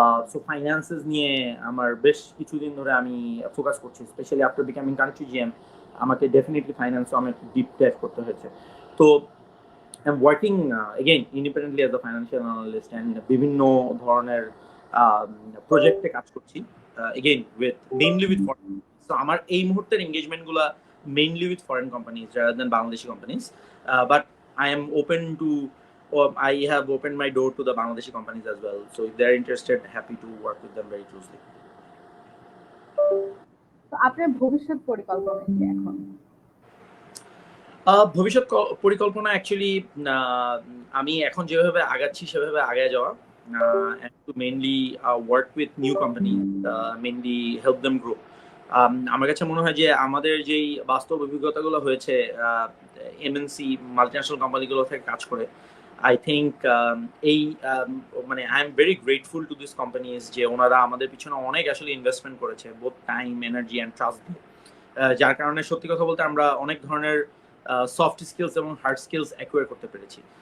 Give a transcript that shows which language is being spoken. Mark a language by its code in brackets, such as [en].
[bn] So finances নিয়ে আমার বেশ কিছুদিন ধরে আমি ফোকাস করছি, specially [en] after becoming country GM [bn] আমাকে ডেফিনেটলি ফাইন্যান্সে অনেক ডিপ ডাইভ করতে হয়েছে। [en] তো I am working again independently as a financial analyst, and [bn] বিভিন্ন ধরনের প্রজেক্টে কাজ করছি, [en] Again with mainly with foreign. [bn] So আমার এই মুহূর্তের এঙ্গেজমেন্টগুলো [en] Mainly with foreign companies rather than Bangladeshi companies, but I am open to, or I have opened my door to the Bangladeshi companies as well. So if they're interested, happy to work with them very closely. [bn] তো আপনার ভবিষ্যৎ পরিকল্পনা কি এখন? ভবিষ্যৎ পরিকল্পনা actually আমি এখন যেভাবে আগাচ্ছি সেভাবে আগায় যাওয়া, [en] and to mainly work with new companies, mainly help them grow. [bn] আমার কাছে মনে হয় যে আমাদের যেই বাস্তব অভিজ্ঞতাগুলো হয়েছে এমএনসি মাল্টিন্যাশনাল কোম্পানিগুলো থেকে কাজ করে, আই থিঙ্ক এই মানে [en] I am very grateful to this companies [bn] যে ওনারা আমাদের পিছনে অনেক আসলে ইনভেস্টমেন্ট করেছে, both time, energy and trust দিয়ে, যার কারণে সত্যি কথা বলতে আমরা অনেক ধরনের সফট স্কিলস এবং হার্ড স্কিলস অ্যাকুয়ার করতে পেরেছি।